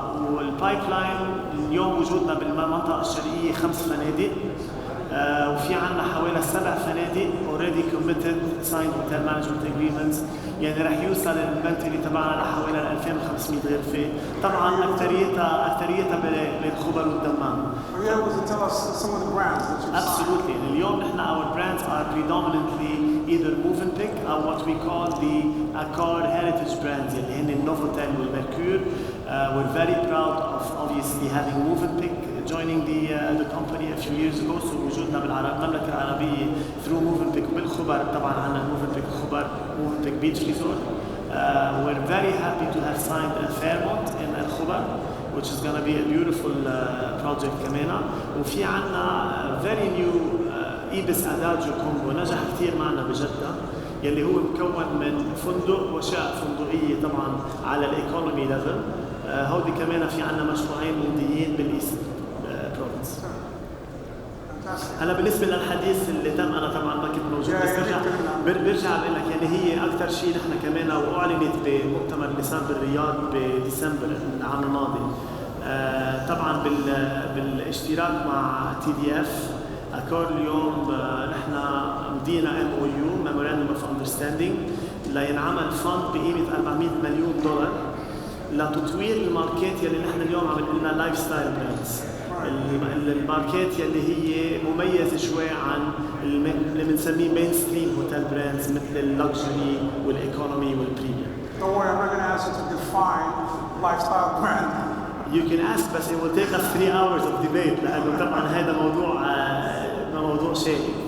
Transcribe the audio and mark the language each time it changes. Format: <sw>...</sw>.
<ar>والبايب لاين اليوم وجودنا بالمنطقة الشرقية 5 فنادق، وفي عنا حوالي 7 فنادق</ar> <en>already committed signed hotel management agreements،</en> <ar>يعني رح يوصل الانفنتوري تبعنا لحوالي 2500 غرفة. طبعا أكثريتها بالخبر والدمام.</ar> <en>Are you able to tell us some of the brands that you've Absolutely. signed?</en> <ar>اليوم نحن</ar> <en>our brands are predominantly either Movenpick or what we call the Accor heritage brands</en> <ar>اللي هن النوفوتيل والميركور.</ar> <en>We're very proud of obviously having Movenpick joining the company a few years ago.</en> <ar>So وجودنا بالمملكة العربية through Movenpick وبالخبر طبعا عنا Movenpick خبر Movenpick Beach Resort.</ar> <en>We're very happy to have signed a Fairmont in الخبر which is going to be a beautiful project</en> <ar>كمان. وفي عنا</ar> <en>very new</en> <ar>إيبس أداجو كومبو نجح كثير معنا بجدة يلي هو مكون من فندق وشقق فندقية طبعا على الايكونومي ليفل. هودي كمان في عنا مشروعين ممضيين بالايست بروفنس. هلا بالنسبه للحديث اللي تم انا طبعا ما كنت موجود، بس برجع بقول لك يعني هي اكثر شيء نحن كمان واعلنت بمؤتمر لسان بالرياض بديسمبر العام الماضي. طبعا بالاشتراك مع TDF أكور اليوم نحن مدينا MOU</ar> <en>Memorandum of Understanding</en> <ar>لينعمل فند بقيمة 400 مليون دولار لتطوير الماركات يلي نحن اليوم عم نقول لايف ستايل براندز. الماركات يلي هي مميزة شوي عن اللي بنسميه مين ستريم هوتيل براندز مثل اللكجري والايكونومي والبريميوم.</ar> <en>Don't worry, I'm not going to ask you to define lifestyle brand. You can ask, but it will take us 3 hours of debate</en> <ar>لأنه طبعا هذا موضوع شيق.</ar>